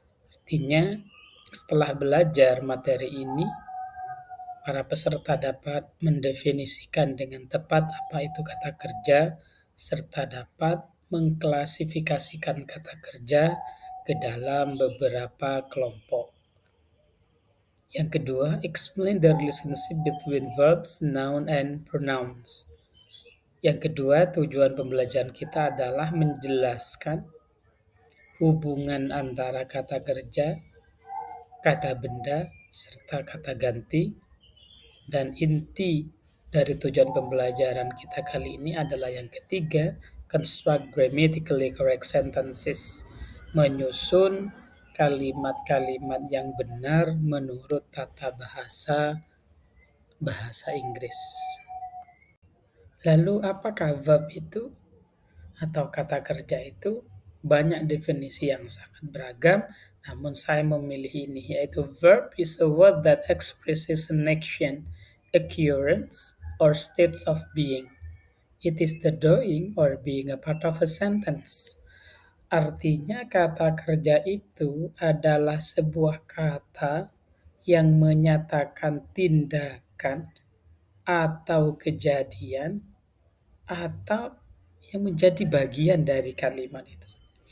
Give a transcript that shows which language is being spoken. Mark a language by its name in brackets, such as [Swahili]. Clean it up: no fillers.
[Indonesian] Artinya, setelah belajar materi ini, para peserta dapat mendefinisikan dengan tepat apa itu kata kerja, serta dapat mengklasifikasikan kata kerja ke dalam beberapa kelompok. Yang kedua, [English] explain the relationship between verbs, noun, and pronouns. [Indonesian] Yang kedua, tujuan pembelajaran kita adalah menjelaskan hubungan antara kata kerja, kata benda, serta kata ganti. Dan inti dari tujuan pembelajaran kita kali ini adalah yang ketiga, [English] construct grammatically correct sentences, [Indonesian] menyusun kalimat-kalimat yang benar menurut tata bahasa Inggris. Lalu apakah verb itu atau kata kerja itu? Banyak definisi yang sangat beragam, namun saya memilih ini, yaitu [English] verb is a word that expresses an action, occurrence, or states of being. It is the doing or being a part of a sentence. [Indonesian] Artinya kata kerja itu adalah sebuah kata yang menyatakan tindakan atau kejadian atau yang menjadi bagian dari kalimat itu.